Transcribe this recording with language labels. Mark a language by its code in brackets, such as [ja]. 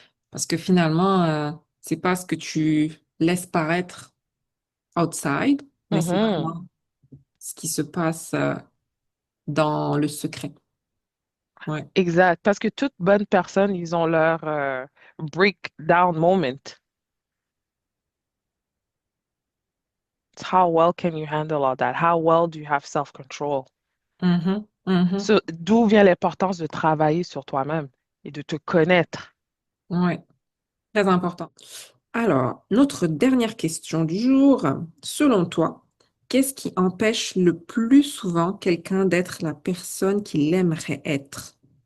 [fr] Parce que finalement, c'est pas ce que tu laisses paraître outside, mais c'est Mhm. vraiment ce qui se passe dans le secret. Ouais. Exact. Parce que toute bonne personne, ils ont leur breakdown moment. [en] It's how well can you handle all that? How well do you have self-control? Mhm, mhm. [fr] So, d'où vient l'importance de travailler sur toi-même et de te connaître? Ouais, très important. Alors, notre dernière question du jour. Selon toi, qu'est-ce qui empêche le plus souvent quelqu'un d'être la personne qu'il aimerait être?